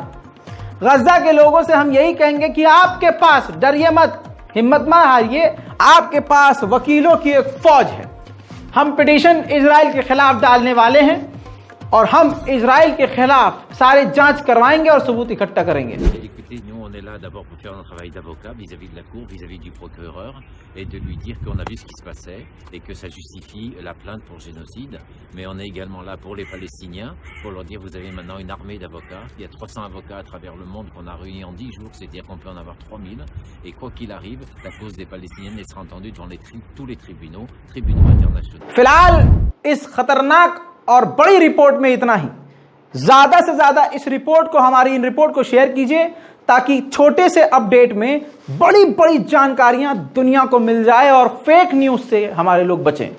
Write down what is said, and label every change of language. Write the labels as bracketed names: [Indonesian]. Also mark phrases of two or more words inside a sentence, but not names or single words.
[Hindi] गजा के लोगों से हम यही कहेंगे कि आपके पास, डरिए मत, हिम्मत मत हारिए, आपके पास वकीलों की एक फौज है। हम पिटीशन इजराइल के खिलाफ डालने वाले हैं और हम इजराइल के खिलाफ सारे जांच करवाएंगे और सबूत इकट्ठा करेंगे। [French] Écoutez, nous on est là d'abord pour faire un travail d'avocat vis-à-vis de la cour, vis-à-vis du procureur et de lui dire qu'on a vu ce qui se passait et que ça justifie la plainte pour génocide. Mais on est également là pour les Palestiniens, pour leur dire vous avez maintenant une armée d'avocats. Il y a 300 avocats à travers le monde qu'on a réunis en 10 jours, c'est-à-dire qu'on peut en avoir 3000. Et quoi qu'il arrive, la cause des Palestiniens sera entendue devant tous les tribunaux internationaux. [Hindi] फिलहाल इस खतरनाक और बड़ी रिपोर्ट में इतना ही। ज्यादा से ज्यादा इस रिपोर्ट को, हमारी इन रिपोर्ट को शेयर कीजिए ताकि छोटे से अपडेट में बड़ी बड़ी जानकारियां दुनिया को मिल जाए और [English] fake news [Hindi] से हमारे लोग बचें।